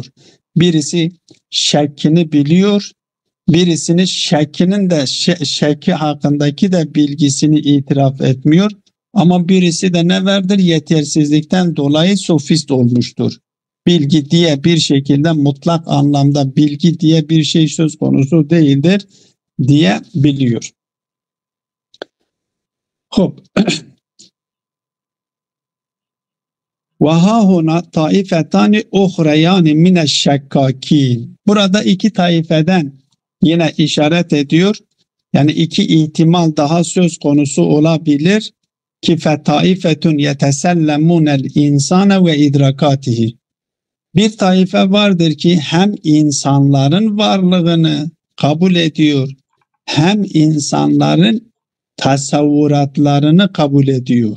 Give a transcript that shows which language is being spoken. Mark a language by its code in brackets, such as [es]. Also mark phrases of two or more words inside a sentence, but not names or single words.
[tr] Birisi şekkini biliyor. Birisinin şekkinin de şekki hakkındaki de bilgisini itiraf etmiyor. Ama birisi de ne vardır? Yetersizlikten dolayı sofist olmuştur. Bilgi diye bir şekilde mutlak anlamda bilgi diye bir şey söz konusu değildir diye biliyor. [ar] وَهَاهُنَا طَائِفَتَانِ اُخْرَيَانِ مِنَ الشَّكَّاكِينَ [tr] Burada iki taifeden yine işaret ediyor. Yani iki ihtimal daha söz konusu olabilir ki [ar] فطائفة يتسلمون الإنسان وإدراكاته. [tr] Bir taife vardır ki hem insanların varlığını kabul ediyor, hem insanların tasavvuratlarını kabul ediyor.